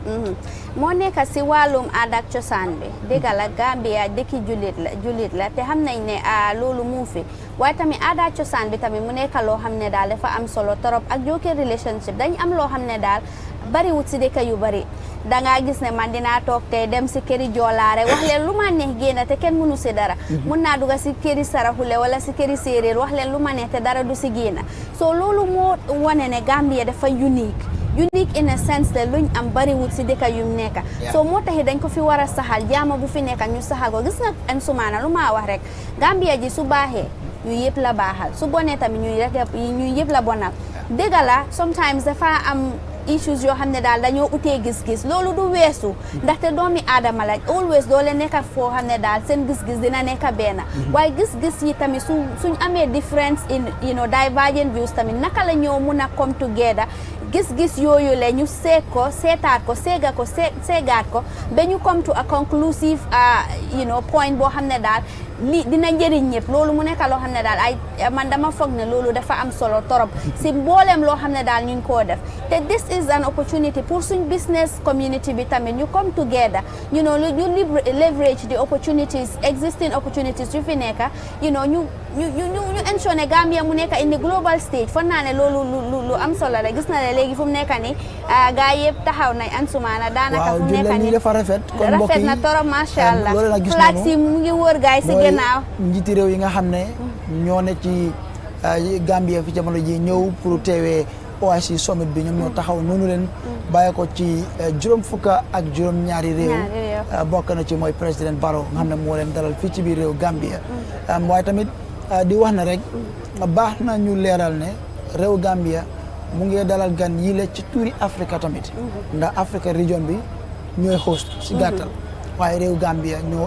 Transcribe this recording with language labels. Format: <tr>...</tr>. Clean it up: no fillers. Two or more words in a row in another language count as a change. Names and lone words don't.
<wo>moo nekk si wàllum aada ak cosaan bi dëgg la Gambia dëkki jullit la te xam nañ ne loolu mu fi waaye tamit aada ak cosaan bi tamit mu nekk loo xam ne daal dafa am solo torop ak jokkoo relationship dañ am loo xam ne daal bariwut si dëkk yu bari dangaa gis ne man dinaa toog tey dem si këri joolaare wax leen lu ma neex génn te kenn mënu si dara mun naa dugg si këri saraxule wala si këri séeréer wax leen lu ma neex te dara du si génn so loolu moo wane ne Gambia dafa</wo> <en>unique in a sense</en> <wo>de luñ am bariwut si dëkk yu nekk so moo taxi dañ ko fi war a saxal jaama bu fi nekk ñu saxal ko gis nga Ansumana lu ma wax rek Gambia ji su baaxee ñu yëpp la baaxal su bonee tamit ñu yëpp la bonal dëgg la sometimes dafa am issues yoo xam ne daal dañoo utee gis-gis loolu du weesu ndaxte doomi aadama la always doo leen nekk foo xam ne daal seen gis-gis dina nekk benn waaye gis-gis yi tamit suñ amee</wo> <en>difference in divergent views</en> <wo>tamit naka la ñoo mun a</wo> <en>come together</en> <wo>gis-gis yooyu la ñu seetaat ko seegaat ko ba ñu</wo> <en>come to a conclusive</en> <wo>point boo xam ne daal li dina njëriñ ñëpp loolu mu nekk loo xam ne daal man dama foog ne loolu dafa am solo torop si mbooleem loo xam ne daal ñu ngi koo def te</wo> <en>this is an opportunity</en> <wo>pour suñ</wo> <en>business community</en> <wo>bi tamit ñu</wo> <en>come together</en> <wo>ñu</wo> <en>leverage the opportunities existing opportunities</en> <wo>yu fi nekk ñu ensure ne Gambia mu nekk</wo> <en>in the global stage</en> <wo>foog naa ne loolu lu am solo la gis na ne léegi fu mu nekk ni gaa yëpp taxaw nañ Ansumana daanaka fu mu nekk ni dafa rafet na torop</wo> <ar>ما شاء الله</ar> <wo>flag si mu ngi wër gaay si gannaaw njiiti réew yi nga xam ne ñoo ne ci Gambia fi jamono ji ñëw pour teewee OIC summit bi ñoom ñoo taxaw noonu leen bàyyi ko ci juróom fukka ak juróom ñaari réew bokk na ci mooy président Barrow nga xam ne moo leen dalal fii ci biir réew Gambia waaye tamit di wax na rek baax na ñu leeral ne réew Gambia mu ngi dalal gan yi la ci tuuri Afrique tamit ndax Afrique région bi ñooy host si gàttal waaye réew Gambia ñoo</wo>